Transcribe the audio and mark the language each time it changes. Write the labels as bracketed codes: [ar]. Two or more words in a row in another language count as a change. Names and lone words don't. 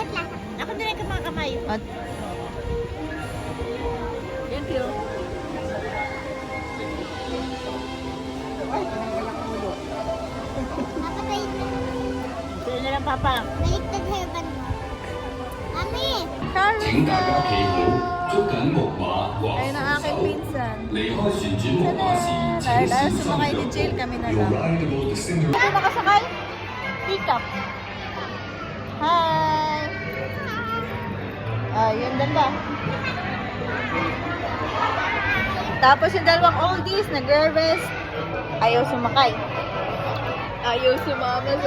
[tl] Ako na rin mga kamay. At [en] Thank you. [tl] Napatay na. Sa'yo na lang, Papa. Baliktad heaven mo. Mami! [yue] 請大家企好，捉緊木馬畫 [tl] ayun ang [yue] 扶 [tl] aking [yue] 手。 [tl] pinsan. [yue] 離開旋轉木馬時，請 [tl] Dahil [yue] 小心 [tl] sumakay ni [yue] 腳 [tl] Jill, [yue] 步。 [tl] kami na [en] Your [tl] lang. [en] ride will descend your [tl] Ito nakasakay? [en] Pick up. [tl] Hi! Yun dalawa. Tapos yung dalawang oldies, nagre-rest. Ayaw sumakay. Ayaw sumama sa...